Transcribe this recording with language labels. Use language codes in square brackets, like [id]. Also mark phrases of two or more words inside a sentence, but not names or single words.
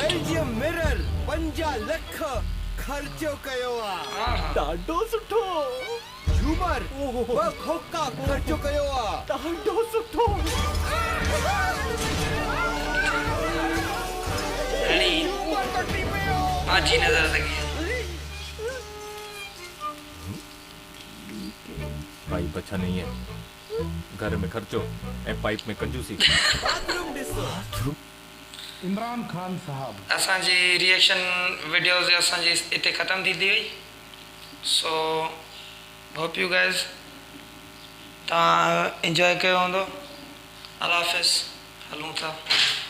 [en] Belgium mirror [sd] 5 लख ख़र्च कयो आहे ॾाढो सुठो झूमर ॿ खोका ख़र्च कयो आहे ॾाढो सुठो हणी आजी नज़र लगी [ur] پائپ اچھا نہیں ہے گھر میں خرچو اے پائپ میں کنجوسی. [sd] बाथरूम ॾिसो इमरान खान साहब असांजी [en] reaction videos [sd] असांजी इते ख़तम थी वई। [en] so hope you guys [sd] तव्हां इंजॉय कयो हूंदो। अल्लाह हाफ़िज़। हलूं था।